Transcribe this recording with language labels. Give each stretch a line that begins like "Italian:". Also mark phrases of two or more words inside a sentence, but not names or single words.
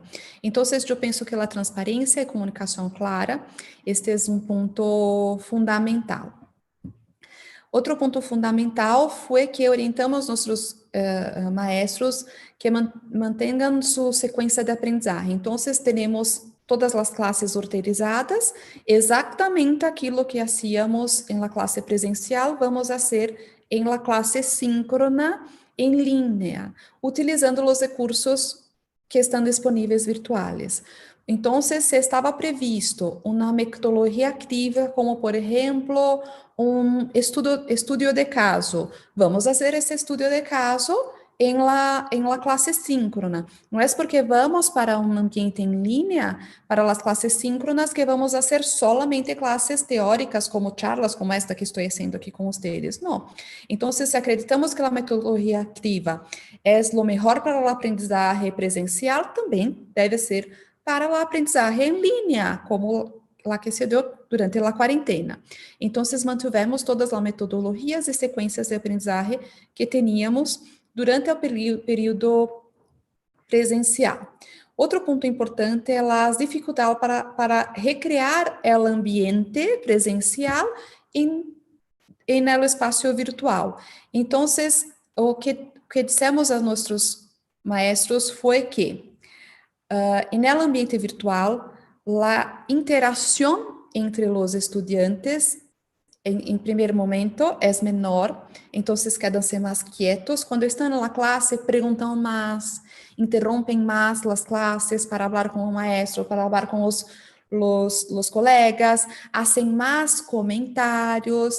Portuguese: Então, eu penso que a transparência e comunicação clara, este é um ponto fundamental. Outro ponto fundamental foi que orientamos nossos maestros que mantenham sua sequência de aprendizagem. Então, temos todas as classes organizadas, exatamente aquilo que hacíamos em la classe presencial, vamos fazer em la classe síncrona, em linha, utilizando os recursos que estão disponíveis virtuais. Então, se estava previsto uma metodologia ativa, como, por exemplo, um estudo de caso, vamos fazer esse estudo de caso
Spanish: en la clase síncrona. No es porque vamos para un ambiente en línea, para las clases síncronas, que vamos a hacer solamente clases teóricas, como charlas como esta que estoy haciendo aquí con ustedes. No. Entonces, si acreditamos que la metodología activa es lo mejor para el aprendizaje presencial, también debe ser para el aprendizaje en línea, como la que se dio durante
Portuguese: a quarentena. Então, mantivemos todas as metodologias e sequências de aprendizagem que teníamos durante o período presencial. Outro ponto importante é as dificuldades para recriar o ambiente presencial em el espaço virtual. Então, o que dissemos a nossos maestros foi que,
Spanish: en el ambiente virtual, la interacción entre los estudiantes en primer momento es menor, entonces quedan-se más quietos. Cuando están en la clase, preguntan más, interrompen más las clases para hablar con el maestro, para hablar con los colegas, hacen más comentarios.